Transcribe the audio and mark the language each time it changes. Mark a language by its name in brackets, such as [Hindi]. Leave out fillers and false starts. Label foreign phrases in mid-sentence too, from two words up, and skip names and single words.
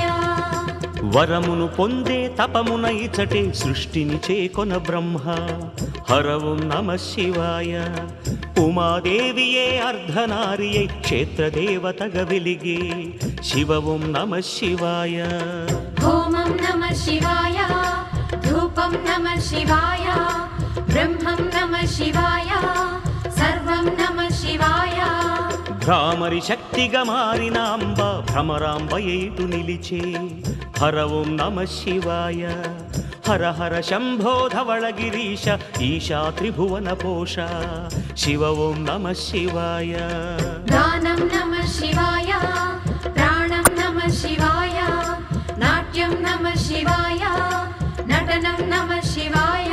[Telugu] వరమును పొందే తపమున ఇచటే సృష్టిని చేకొన బ్రహ్మ హరవం [Sanskrit] నమ శివాయ [Telugu] ఉమాదేవియే అర్ధనారియై క్షేత్రదేవతగ వెలిగే శివవం [Sanskrit] నమ శివాయ होमं नमः शिवाय धूपं नमः शिवाय ब्रह्मं नमः शिवाय सर्वं नमः शिवाय [Telugu] భ్రామరి శక్తిగా మారిన అంబ భ్రమరాంబయేటు నిలిచే హరవం [Sanskrit] నమ శివాయ హర హర శంభో ధవళగిరీశ ఈశా త్రిభువన పోష శివ ఓం నమ శివాయ गानं नमः शिवाय प्राणं नमः शिवाय नाट्यं नमः शिवाय नटनं नमः शिवाय